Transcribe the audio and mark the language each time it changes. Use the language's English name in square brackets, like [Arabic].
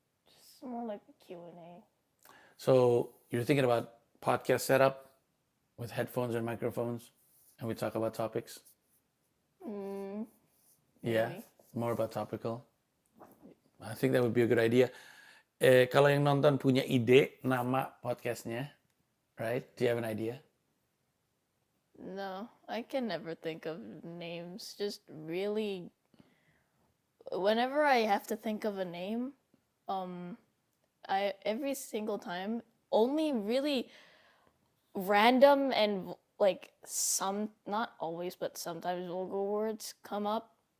[English] Just more like a Q&A. So you're thinking about podcast setup with headphones and microphones, and we talk about topics? Yeah, maybe. more about topical. I think that would be a good idea. [Indonesian] Kalau yang nonton punya ide nama podcastnya, right? [English] Do you have an idea? No, I can never think of names. Just really, whenever I have to think of a name, every single time, only really random and like some, not always, but sometimes vulgar words come up.